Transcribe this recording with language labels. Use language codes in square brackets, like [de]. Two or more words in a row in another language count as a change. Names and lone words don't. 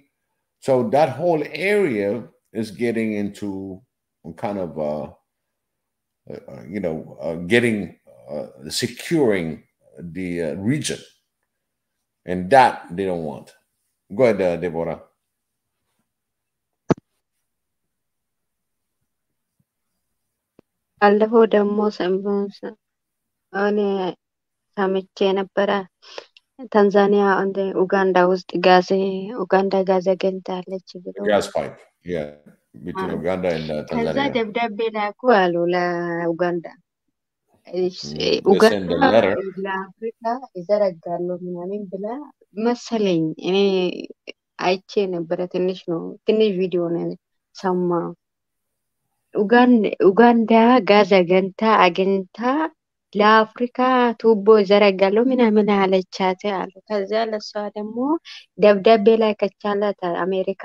[en] So that whole area is getting into kind of, securing the region, and that they don't want. Go ahead, Deborah. [am] አለፈው ደግሞ እኔ ሰምቼ ነበረ ታንዛኒያ እንደ ኡጋንዳ ውስጥ ኡጋንዳ ጋዝ አግኝታለች ብሎ [en] gas pipe, yeah, between Uganda and [am] ከዛ [en] Tanzania. [am] ደብዳቤ ላኩ አሉ ለኡጋንዳ [en] They send a letter. [am] ለአፍሪካ ይዘረጋሉ ምናምን ብላ መሰለኝ። እኔ አይቼ ነበረ። ትንሽ ቪዲዮ ነው ሰማ። ኡጋንዳ ጋዝ አግኝታ ለአፍሪካ ቱቦ ይዘረጋሉ ምናምን አለቻት አሉ። ከዛ ለሷ ደግሞ ደብዳቤ ላይ ከቻላት አሜሪካ